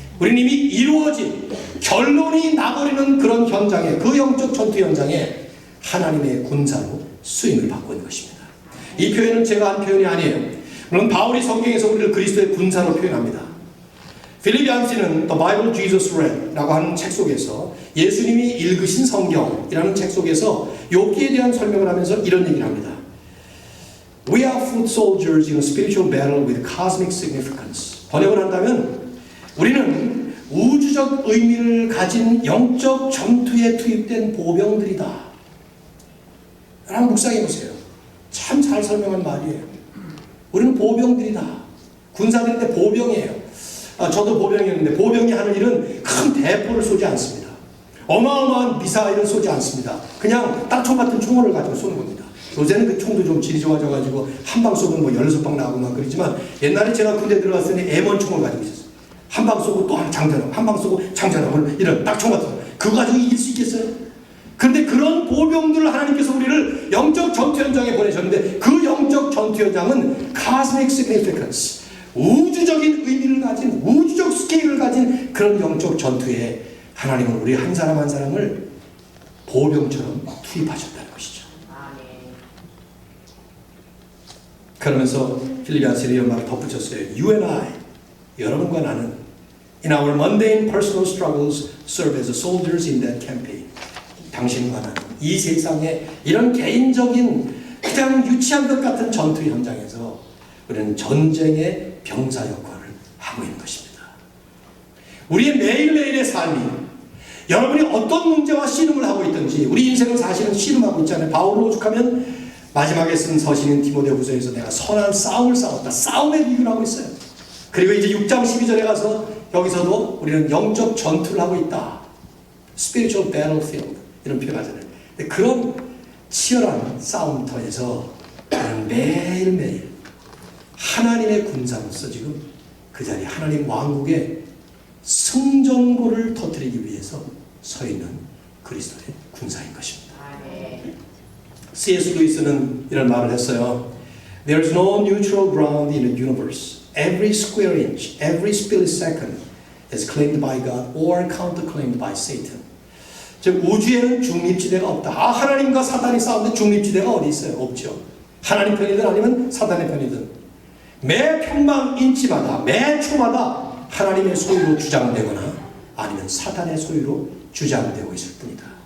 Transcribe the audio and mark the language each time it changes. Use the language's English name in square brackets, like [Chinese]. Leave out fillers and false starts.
[Korean] 우리는 이미 이루어진 결론이 나버리는 그런 현장에 그 영적 전투 현장에 하나님의 군사로 쓰임을 받고 있는 것입니다. 이 표현은 제가 한 표현이 아니에요. 물론 바울이 성경에서 우리를 그리스도의 군사로 표현합니다. 필립 얀시는 The Bible Jesus Read 라고 하는 책 속에서 예수님이 읽으신 성경이라는 책 속에서 욥기에 대한 설명을 하면서 이런 얘기를 합니다. [English] We are foot soldiers in a spiritual battle with cosmic significance. [Korean] 번역을 한다면 우리는 우주적 의미를 가진 영적 전투에 투입된 보병들이다. 라고 묵상해 보세요. 참 잘 설명한 말이에요. 우리는 보병들이다. 군사들인데 보병이에요. 저도 보병이었는데 보병이 하는 일은 큰 대포를 쏘지 않습니다. 어마어마한 미사일을 쏘지 않습니다. 그냥 딱총 같은 총알을 가지고 쏘는 겁니다. 요새는 그 총도 좀 질이 좋아져가지고 한 방 쏘면 뭐 16방 나오고 막 그러지만 옛날에 제가 군대 들어갔을 때 M1 총을 가지고 있었어요. 한 방 쏘고 또 장전하고 한 방 쏘고 장전하고 이런 딱총 같은 거. 그거 가지고 이길 수 있겠어요? 그런데 그런 보병들을 하나님께서 우리를 영적 전투 현장에 보내셨는데 그 영적 전투 현장은 [English] cosmic significance, [Korean] 우주적인 의미를 가진 우주적 스케일을 가진 그런 영적 전투에 하나님은 우리 한 사람 한 사람을 보병처럼 투입하셨다는 것이죠. 그러면서 필리비안스는 이런 말을 덧붙였어요. [English] You and I, [Korean] 여러분과 나는 [English] in our mundane personal struggles serve as soldiers in that campaign. [Korean] 당신과 나는 이 세상에 이런 개인적인 그냥 유치한 것 같은 전투 현장에서 우리는 전쟁의 병사 역할을 하고 있는 것입니다. 우리의 매일매일의 삶이 여러분이 어떤 문제와 씨름을 하고 있든지 우리 인생은 사실은 씨름하고 있잖아요. 바울로 오죽하면 마지막에 쓴 서신인 디모데후서에서 내가 선한 싸움을 싸웠다. 싸움의 비유를 하고 있어요. 그리고 이제 6장 12절에 가서 여기서도 우리는 영적 전투를 하고 있다. [English] Spiritual battlefield [Korean] 이런 표현하잖아요. 근데 그런 치열한 싸움터에서 매일매일 하나님의 군사로서 지금 그 자리에 하나님 왕국의 승전고를 터뜨리기 위해서 서 있는 그리스도의 군사인 것입니다. C.S. 루이스는 이런 말을 했어요. [English] There is no neutral ground in the universe. Every square inch, every split second is claimed by God or counterclaimed by Satan. [Korean] 즉 우주에는 중립지대가 없다. 하나님과 사단이 싸우는데 중립지대가 어디 있어요? 없죠. 하나님 편이든 아니면 사단의 편이든 매 평방 인치마다 매 초마다 하나님의 소유로 주장되거나 아니면 사단의 소유로 주장되고 있을 뿐이다.